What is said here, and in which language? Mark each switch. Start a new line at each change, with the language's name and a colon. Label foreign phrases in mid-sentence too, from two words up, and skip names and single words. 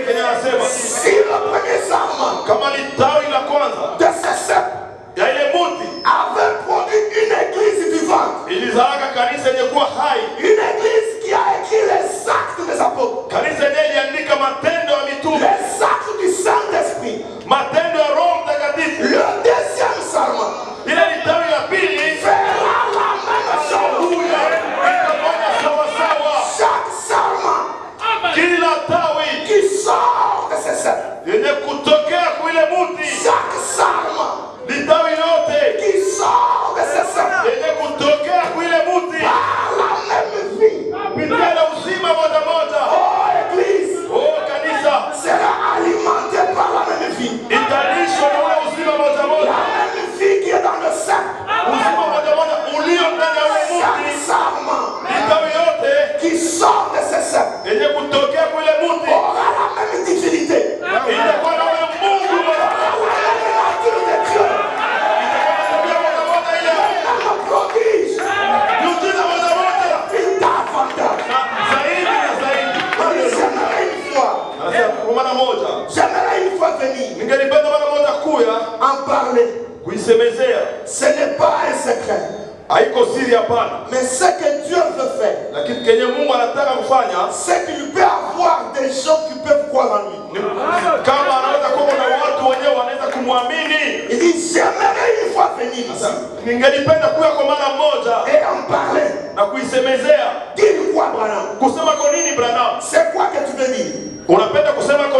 Swahili: anasema
French: si le premier sarment
Swahili: kama ni tawi la kwanza
French: de ce cep
Swahili: ya ile muti
French: avait produit une église vivante,
Swahili: ilizalaka kanisa yenye kuwa hai,
French: une église qui a écrit les actes des apôtres,
Swahili: kanisa yenye iliandika matendo ya mitume,
French: les actes du Saint-Esprit.
Swahili: matendo ya Roho Mtakatifu.
French: Le deuxième sarment
Swahili: Ile ni tawi la pili
French: fera la même chose.
Swahili: itafanya sawa sawa.
French: Chaque sarment
Swahili: Kila tawi
French: qui sort de ce cep,
Swahili: yenye kutokea kwa ile muti,
French: chaque sarment
Swahili: ni tawi yote
French: qui sort de ce cep
Swahili: yenye kutokea kwa ile muti
French: par la même vie.
Swahili: kupitia na uzima moja moja.
French: Oh Église,
Swahili: Oh kanisa
French: sera alimentée par la même vie.
Swahili: italishwa na ule uzima moja moja,
French: La même vie qui est dans le cep.
Swahili: uzima moja moja ulio ndani ya ule
French: Chaque
Swahili: muti.
French: sarment
Swahili: Ni tawi yote
French: qui sort de ce cep
Swahili: yenye kutokea kwa ile muti
French: aura la même divinité,
Swahili: itakuwa na ule Mungu moja,
French: la même nature de Dieu,
Swahili: itakuwa na tabia moja moja, ile
French: un prodige,
Swahili: miujiza moja moja
French: une davantage.
Swahili: na zaidi na zaidi.
French: J'aimerais une fois,
Swahili: Anasema kwa mara moja,
French: j'aimerais une fois venir
Swahili: ningelipenda mara moja kuya
French: en parler.
Swahili: kuisemezea.
French: Ce n'est pas un secret,
Swahili: Haiko siri, hapana,
French: mais ce que Dieu veut faire,
Swahili: lakini kenye Mungu anataka kufanya
French: c'est qu'il peut avoir des gens qui peuvent croire en lui.
Swahili: ni kama anaweza kuwa na watu wenyewe wanaweza kumwamini.
French: Il dit, j'aimerais une fois venir ici
Swahili: Ningelipenda kuya kwa mara moja
French: et en parler.
Swahili: na kuisemezea.
French: Dis quoi, Branham?
Swahili: Kusema kwa nini Branham?
French: C'est quoi que tu veux dire?
Swahili: Unapenda kusema kwa